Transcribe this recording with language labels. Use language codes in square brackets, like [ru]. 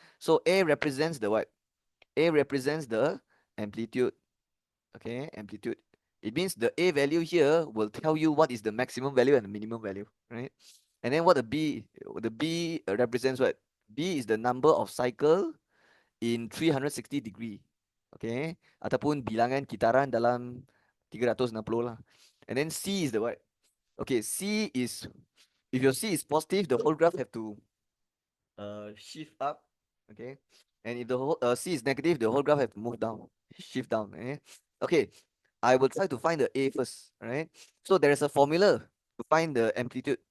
[en] So a represents the what? A represents the amplitude. Okay, amplitude. It means the a value here will tell you what is the maximum value and the minimum value, right? And then what the b represents what? B is the number of cycle in 360 degree. [ms] Okay, ataupun bilangan kitaran dalam 360 lah. [en] And then C is the what? Okay, C is, if your C is positive, the whole graph have to shift up. Okay, and if the whole C is negative, the whole graph have to move down, shift down. Okay, I will try to find the A first, right? So there is a formula to find the amplitude.